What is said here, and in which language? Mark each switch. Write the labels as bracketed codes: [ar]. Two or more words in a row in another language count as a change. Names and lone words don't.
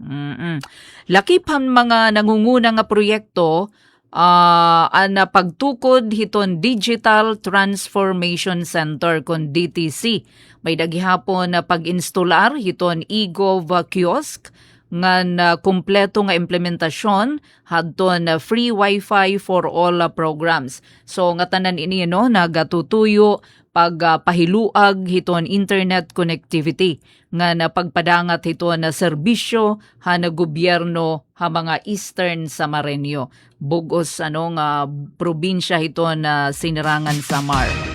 [war] Lakiphan mga nangunguna nga proyekto na pagtukod hiton Digital Transformation Center kon DTC. May dagihapon na pag-instalar hiton eGov kiosk ngan kumpleto nga implementasyon hadton [en] free Wi-Fi for all programs. [war] So nga tanan ini no nagatutuyo pagpahiluag hiton [en] internet connectivity [war] nga pagpadangat hiton na serbisyo ha na gobyerno ha mga Eastern Samareño. Bugos nga probinsya hiton na sinirangan Samar.